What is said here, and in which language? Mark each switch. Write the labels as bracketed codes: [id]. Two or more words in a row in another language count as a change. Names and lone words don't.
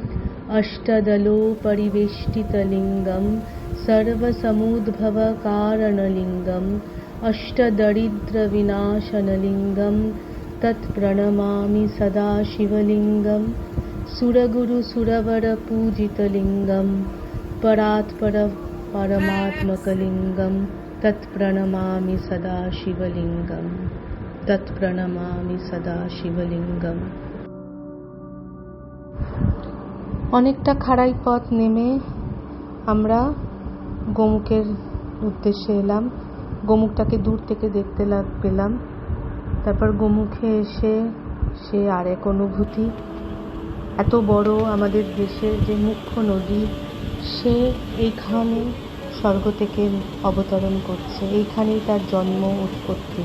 [sa] अष्टदलोपरिवेष्टितलिङ्गं सर्वसमुद्भवकारणलिङ्गम् अष्टदरिद्रविनाशनलिङ्गं तत्प्रणमामि सदा शिवलिङ्गं सुरगुरुसुरवरपूजितलिङ्गं परात्परपरमात्मकलिङ्गं तत्प्रणमामि सदा शिवलिङ्गं तत्प्रणमामि सदा शिवलिङ्गम्। [bn] অনেকটা খাড়াই পথ নেমে আমরা গোমুখের উদ্দেশ্যে এলাম। গোমুখটাকে দূর থেকে দেখতে পেলাম। তারপর গোমুখে এসে সে আরেক অনুভূতি, এত বড় আমাদের দেশের যে মুখ্য নদী, সে এইখানে স্বর্গ থেকে অবতরণ করছে, এইখানেই তার জন্ম উৎপত্তি।